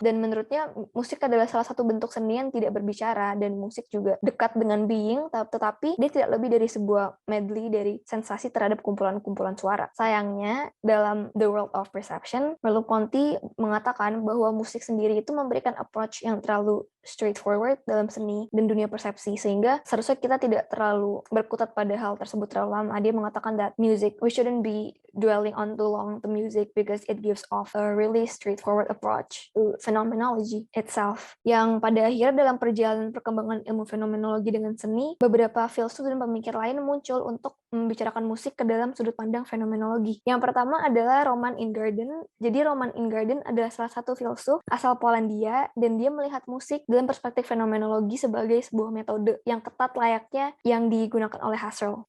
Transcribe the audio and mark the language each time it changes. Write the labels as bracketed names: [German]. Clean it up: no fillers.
[Indonesian] Dan menurutnya musik adalah salah satu bentuk seni yang tidak berbicara, dan musik juga dekat dengan being, tetapi dia tidak lebih dari sebuah medley dari sensasi terhadap kumpulan-kumpulan suara. Sayangnya, dalam The World of Perception, Merleau-Ponty mengatakan bahwa musik sendiri itu memberikan approach yang terlalu straightforward dalam seni dan dunia persepsi, sehingga seharusnya kita tidak terlalu berkutat pada hal tersebut terlalu lama. Dia mengatakan [English] that music, we shouldn't be dwelling on too long the music because it gives off a really straightforward approach to phenomenology itself. [Indonesian] Yang pada akhirnya dalam perjalanan perkembangan ilmu fenomenologi dengan seni, beberapa filsuf dan pemikir lain muncul untuk membicarakan musik ke dalam sudut pandang fenomenologi. Yang pertama adalah Roman Ingarden. Jadi Roman Ingarden adalah salah satu filsuf asal Polandia, dan dia melihat musik dalam perspektif fenomenologi sebagai sebuah metode yang ketat layaknya yang digunakan oleh Husserl.